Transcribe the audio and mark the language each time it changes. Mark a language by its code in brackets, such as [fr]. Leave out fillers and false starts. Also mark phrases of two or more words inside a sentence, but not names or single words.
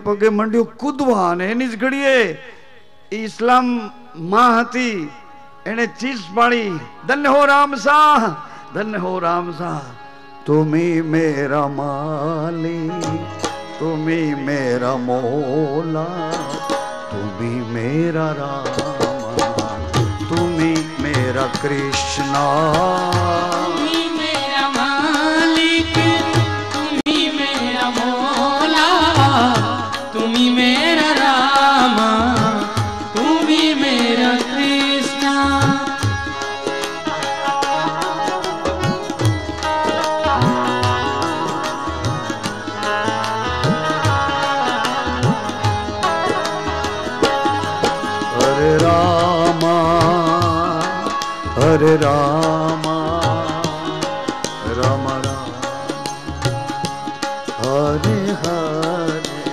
[gu] પગે મંડ્યો કૂદવા અને એની જ ઘડીએ ઇસ્લામ માં હતી, એને ચીસ પાડી, [hi] धन्य हो राम शाह, धन्य हो राम शाह, तुम्ही मेरा माली, तुम्ही मेरा मौला, तुम्ही मेरा रामा, तुम्ही मेरा कृष्णा, तुम्ही मेरा रामा, तुम्ही मेरा कृष्णा। हरे रामा, हरे रामा, राम राम, हरे हरे,